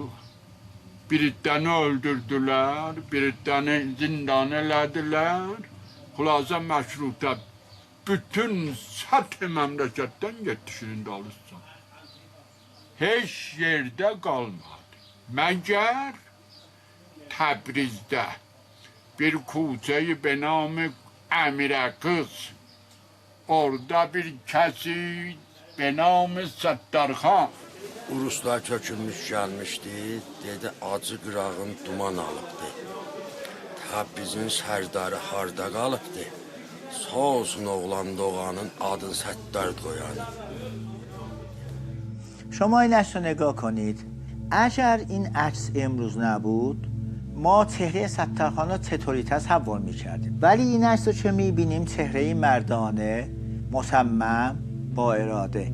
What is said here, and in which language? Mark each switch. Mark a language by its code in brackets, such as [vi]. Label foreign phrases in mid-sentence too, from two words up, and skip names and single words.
[az] Biritəni öldürdülər, biritəni zindan elədilər. Xülasə məşrutə bütün səthi məmləkətdən getdi Şirindalistan. Heç yerdə qalmadı. Məgər Təbrizdə bir [fa] کوچه به نام امیرقز [az] orada bir kəsi [fa] به نام [az] Səttərxan Uruslar kökülmüş gəlmişdi, dedi acı qırağın duman alıbdı. Təbrizin sərdarı harda qalıbdı? Sağ olsun oğlan doğanın adını Səttar qoyanı. [fa] شما این عکس رو نگاه کنید. اگر این عکس امروز نبود ما چهره ستارخان رو چطوری تصور می‌کردیم، ولی این عکس رو چه می‌بینیم؟ چهره مردانه، مصمم، با اراده.